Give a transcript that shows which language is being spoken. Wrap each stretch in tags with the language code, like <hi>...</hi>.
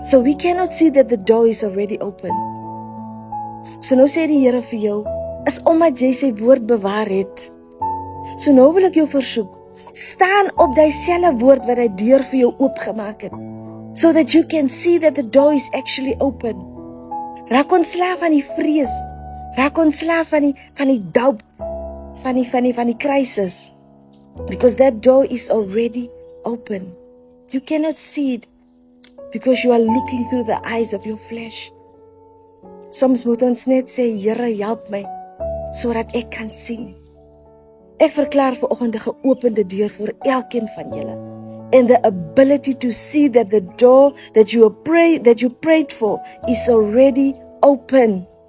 <en>So we cannot see that the door is already open.</en> <af>So nou sê die Here vir jou, is omdat jy sy woord bewaar het. So nou wil ek jou versoek, staan op die selfe woord wat die deur vir jou oopgemaak het.</af> <en>So that you can see that the door is actually open.</en> <af>Raak ontslaaf van die vrees. Raak ontslaaf van die doubt, van die crisis.</af> <en>Because that door is already open. You cannot see it because you are looking through the eyes of your flesh.</en> <af>Soms moet ons net sê, Here, help my, sodat ek kan sien. Ek verklaar vanoggend 'n geopende deur vir elkeen van julle.</af> <en>And the ability to see that the door that you prayed for is already open.</en>